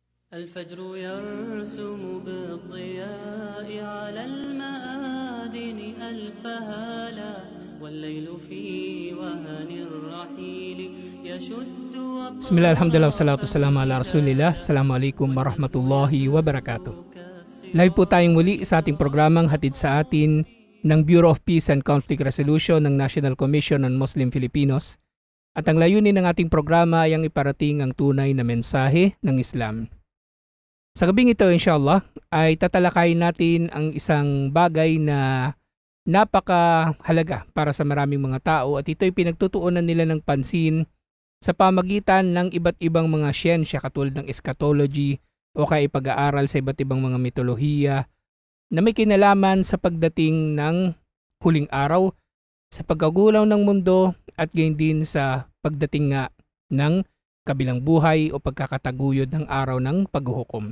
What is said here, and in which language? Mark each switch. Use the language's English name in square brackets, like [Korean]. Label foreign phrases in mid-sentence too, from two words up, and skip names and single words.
[Arabic] الفجر يرسم بالضياء على المآذن ألف هالا والليل في وهن الرحيل يشد بسم الله، الحمد لله, أطراف والصلاة والسلام على رسول الله. السلام عليكم ورحمة الله وبركاته. [Filipino] Live po tayong muli sa ating programang hatid sa atin ng Bureau of Peace and Conflict Resolution ng National Commission on Muslim Filipinos. At ang layunin ng ating programa ay ang iparating ang tunay na mensahe ng Islam. Sa gabing ito, [Arabic] إن شاء الله, [Filipino] ay tatalakayin natin ang isang bagay na napakahalaga para sa maraming mga tao at ito ay pinagtutuunan nila ng pansin sa pamagitan ng iba't ibang mga siyensya katulad ng eschatology o kaya pag-aaral sa iba't ibang mga mitolohiya na may kinalaman sa pagdating ng huling araw, sa pagkagulaw ng mundo at gayon din sa pagdating nga ng kabilang buhay o pagkakataguyod ng araw ng paghuhukom.